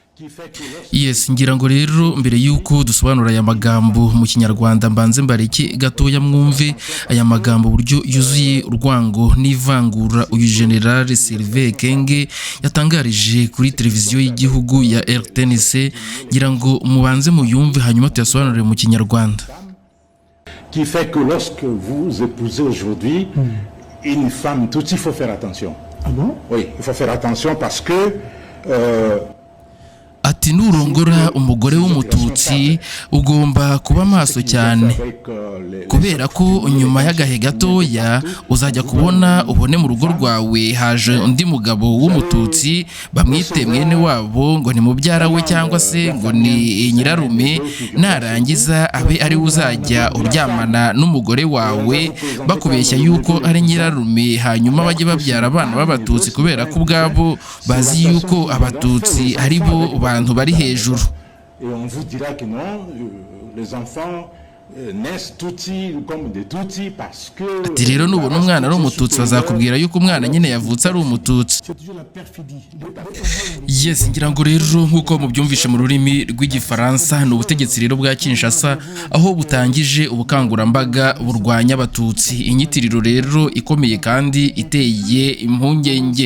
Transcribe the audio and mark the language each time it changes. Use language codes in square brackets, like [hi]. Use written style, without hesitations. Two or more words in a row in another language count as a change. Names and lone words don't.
[rw] Yes, ngira ngo rero mbere yuko dusobanura aya magambo mu kinyarwanda mbanze mbareke gatoya mwumve aya magambo buryo yuzuye urwango n'ivangura uyu General Sylvain Ekenge yatangarije kuri televiziyo y'igihugu ya RTNC, ngira ngo mubanze muyumve hanyuma tuyasobanurire mu kinyarwanda. [fr] Qui fait que lorsque vous épousez aujourd'hui une femme Tutsi, il faut faire attention. Ah bon? Oui, il faut faire attention parce que [rw] ati nurongora umugore w'umututsi ugomba kuba maso cyane, kubera ko nyuma y'agahe gatoya uzajya kubona ubone mu rugo rwawe haje undi mugabo w'umututsi bamwite mwene wabo ngo ni mubyara we cyangwa se ngo ni nyirarume, narangiza abe ari uzajya uryamana n'umugore wawe bakubeshya yuko ari nyirarume, hanyuma bajye babyara abana b'abatutsi kubera ko ubwabo bazi yuko abatutsi ari bo bantu bari hejuru. [fr] Et on vous dira que non, les enfants naissent Tutsi comme des Tutsi parce que [rw] ati rero nubona umwana ari umututsi bazakubwira yuko umwana nyine yavutse ari umututsi. Yes, ngira ngo rero nkuko mubyumvishe mu rurimi rw'igifaransa ni ubutegetsi rero bwa Kinshasa aho butangije ubukangurambaga burwanya abatutsi, inyitiriro rero ikomeye kandi iteye impungenge.